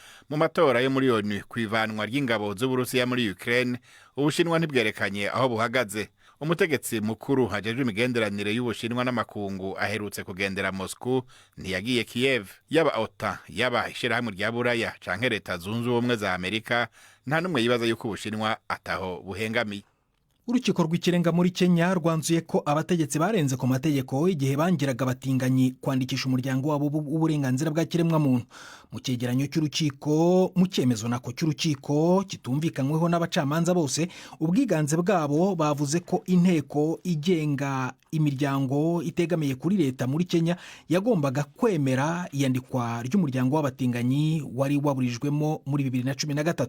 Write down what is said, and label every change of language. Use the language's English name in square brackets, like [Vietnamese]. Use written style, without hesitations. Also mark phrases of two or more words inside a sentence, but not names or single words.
[Rundi] mu matora yo muri ONU kwivanwa ry'ingabo z'Uburusiya muri Ukraine Ubushinwa ntibwerekanye aho buhagaze. Umutegetsi mukuru hajejwe imigenderanire y'Ubushinwa n'amakungu aherutse kugendera Moscow ntiyagiye Kiev. Yaba OTAN yaba ishirahamwe rya Buraya canke leta zunze ubumwe za Amerika nta numwe yibaza yuko Ubushinwa ataho buhengamiye. [Kinyarwanda] Urukiko rw'ikirenga muri Kenya rwanzuye ko abategetsi barenze ku mategeko igihe bangiraga batinganyi kwandikisha umuryango wabo w'uburenganzira bwa kiremwa muntu. Mu cyegeranyo cy'urukiko, mu cyemezo nako cy'urukiko kitumvikanyweho n'abacamanza bose, ubwiganze bwabo bavuze ko inteko igenga imiryango itegamiye kuri leta muri Kenya yagombaga kwemera iyandikwa ry'umuryango w'abatinganyi wari waburijwemo muri 2013.